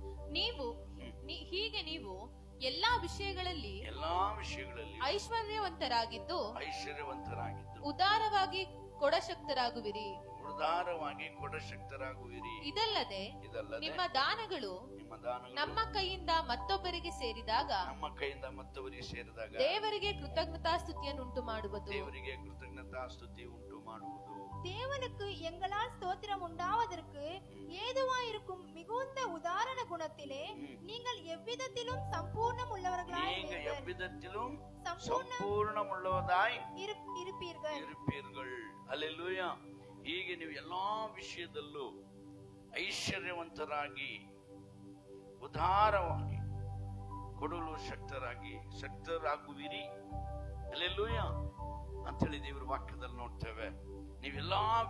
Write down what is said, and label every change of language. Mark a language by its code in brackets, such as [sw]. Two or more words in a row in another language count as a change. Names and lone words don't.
[kn] ನೀವು ಎಲ್ಲಾ ವಿಷಯಗಳಲ್ಲಿ ಐಶ್ವರ್ಯವಂತರಾಗಿದ್ದು ಉದಾರವಾಗಿ ಕೊಡಶಕ್ತರಾಗುವಿರಿ. ಇದಲ್ಲದೆ ನಿಮ್ಮ ದಾನಗಳು ನಮ್ಮ ಕೈಯಿಂದ ಮತ್ತೊಬ್ಬರಿಗೆ ಸೇರಿದಾಗ ದೇವರಿಗೆ ಕೃತಜ್ಞತಾಸ್ತುತಿಯನ್ನು ಉಂಟು ಮಾಡುವುದು. [ta] தேவனுக்கு எங்களால் ஸ்தோத்திரம் உண்டாவதற்கு ஏதுவாயிருக்கும் மிகுந்த உதாரண குணத்திலே நீங்கள் எவ்விதத்திலும் சம்பூர்ணம் உள்ளவர்களாய் இருப்பீர்கள். [kn] ಹಲ್ಲೆಲೂಯಾ. ಹೀಗೆ ನೀವು ಎಲ್ಲಾ ವಿಷಯದಲ್ಲೂ ಐಶ್ವರ್ಯವಂತರಾಗಿ ಉದಾರವಾಗಿ ಕೊಡಲು ಶಕ್ತರಾಗುವಿರಿ. ಹಲ್ಲೆಲೂಯಾ ಅಂತೇಳಿ ದೇವರ ವಾಕ್ಯದಲ್ಲಿ ನೋಡ್ತೇವೆ.